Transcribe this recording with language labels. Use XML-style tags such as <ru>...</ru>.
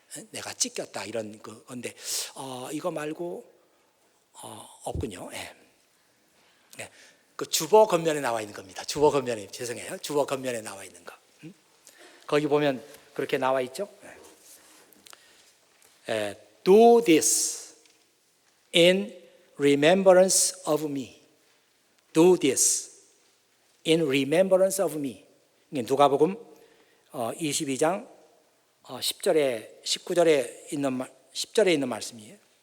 <ko>내가 찢겼다, 이런 건데 이거 말고 없군요. 예. 예. 그 주보 겉면에 나와 있는 겁니다. 주보 겉면에, 죄송해요. 주보 겉면에 나와 있는 거. 거기 보면 그렇게 나와 있죠. 예.</ko> <en>Do this in remembrance of me. Do this in remembrance of me.</en> <ko>누가복음 22장 10절에 19절에 있는 10절에 있는 말씀이에요.</ko>